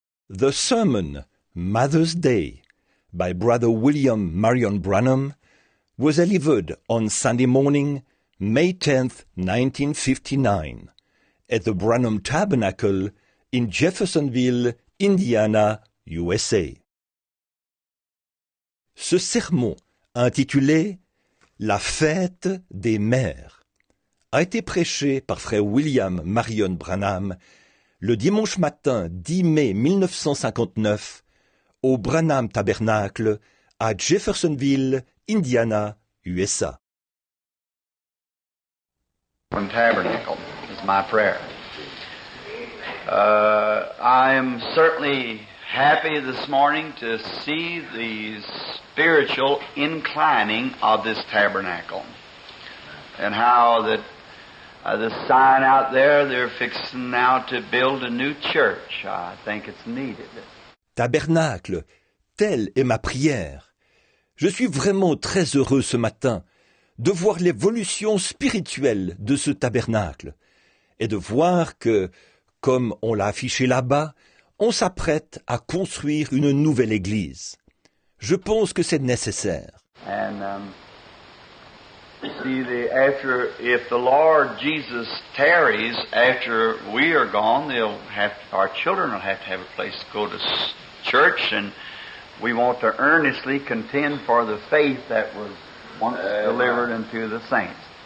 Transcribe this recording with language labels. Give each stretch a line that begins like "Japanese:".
English: The sermon, Mother's Day, by Brother William Marion Branham, was delivered on Sunday morning, May 10th, 1959, at the Branham Tabernacle in Jeffersonville, Indiana, USA.
French: Ce sermon, intitulé « La fête des mères », a été prêché par frère William Marion Branham le dimanche matin 10 mai 1959 au Branham Tabernacle à Jeffersonville, Indiana, USA.
English: From Tabernacle is my prayer. I am certainly happy this morning to see the spiritual inclining of this tabernacle and how that the sign out there, they're fixing now to build a new church. I think it's needed.
French: Tabernacle, telle est ma prière. Je suis vraiment très heureux ce matin de voir l'évolution spirituelle de ce tabernacle et de voir que, comme on l'a affiché là-bas, on s'apprête à construire une nouvelle église. Je pense que c'est nécessaire.
English: And see, if the Lord Jesus tarries after we are gone, our children will have to have a place to go to church, and we want to earnestly contend for the faith that was once delivered unto the saints.